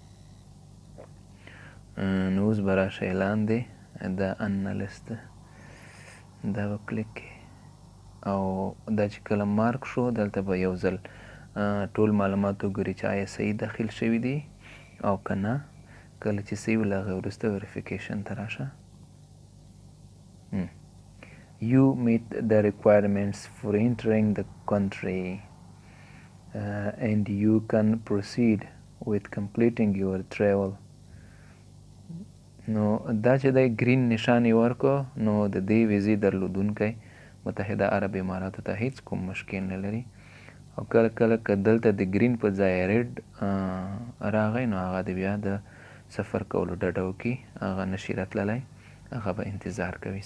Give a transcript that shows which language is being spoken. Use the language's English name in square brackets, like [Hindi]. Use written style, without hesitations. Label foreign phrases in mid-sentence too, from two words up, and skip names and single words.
[Pashto] نو اوس به راشئ لاندې دا انالیست دا به کلیک کړئ او دا چې کله مارک شو دلته به یو ځل ټول معلومات وګورئ چې آیا صحیح داخل شوي دي او که نه. کله چې صحیح وي له هغې وروسته وریفیکیشن ته راشه. [English] You meet the requirements for entering the country and you can proceed with completing your travel. [Pashto] نو دا چې دی ګرین نشان یې ورکړو، نو د دې ویزې درلودونکی متحده عرب اماراتو ته هیڅ کوم مشکل نه لري. او کله کله که دلته د ګرین په ځای ریډ راغی نو هغه د بیا د سفر کولو ډډه وکړي، هغه نشي راتللی، هغه به انتظار کوي.